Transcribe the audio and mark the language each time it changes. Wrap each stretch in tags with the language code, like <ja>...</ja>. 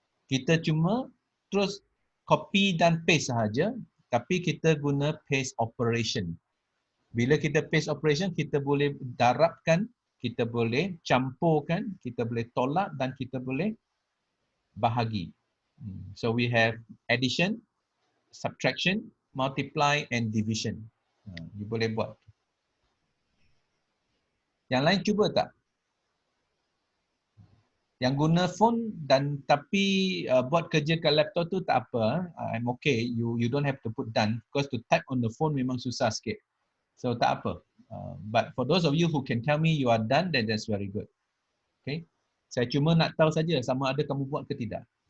<ms>Kita cuma terus copy dan paste sahaja, tapi kita guna paste operation. Bila kita paste operation, kita boleh darabkan, kita boleh campurkan, kita boleh tolak dan kita boleh bahagi.</ms> <en>So we have addition, subtraction, multiply and division.</en> <ms>You boleh buat. Yang lain cuba tak? Yang guna phone dan tapi buat kerja kat laptop tu tak apa.</ms> <en>I'm okay. You don't have to put done because to type on the phone</en> <ms>memang susah sikit.</ms> <en>So</en> <ms>tak apa.</ms> <en>But for those of you who can tell me you are done, then that's very good. Okay.</en> <ms>Saya cuma nak tahu saja sama ada kamu buat ke tidak.</ms>